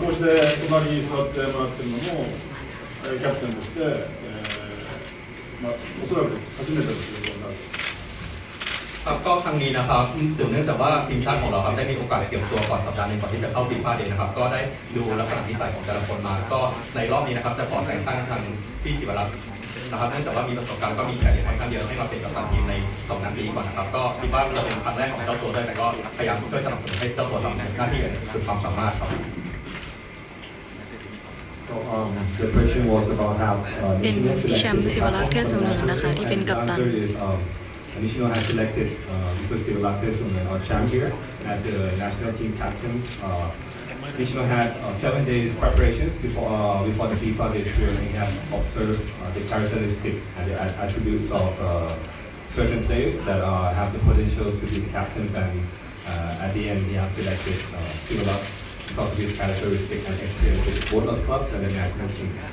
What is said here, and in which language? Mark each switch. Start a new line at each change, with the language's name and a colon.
Japanese: こうして隣に座ってもらっているのも、キャプテンとして、おそらく初めての出場になる。
Thai: ครับก็ครั้งนี้นะครับสืบเนื่องจากว่าทีมชาติของเราครับได้มีโอกาสเก็บตัวก่อนสัปดาห์นึงก่อนที่จะเข้าฟีฟ่าเดย์นะครับก็ได้ดูลักษณะนิสัยของแต่ละคนมาก็ในรอบนี้นะครับจะขอแต่งตั้งทางพี่ศิวรักษ์นะครับเนื่องจากว่ามีประสบการณ์ก็มีแขกค่อนข้างเยอะให้มาเป็นกัปตันทีมใน2นัดนี้ก่อนนะครับก็คิดว่าเราเป็นครั้งแรกของเจ้าตัวด้วยแต่ก็พยายามช่วยสนับสนุนให้เจ้าตัวทำหน้าที่อย่างสุดความสามารถครับ
English: So the question was about how
Thai: เป็นพี่แชมป์ศิวรักษ์ เทศสูงเนินนะคะที่เป็นกัปตัน
English: Nishino has selected Mr. Sivalak Thesumner, our champ here, as the national team captain Nishino had 7 days preparations before the FIFA day tour, and he had observed the characteristics and the attributes of certain players that have the potential to be the captains, and at the end he has selected Silva because of his characteristics and experience with both of clubs and the national team.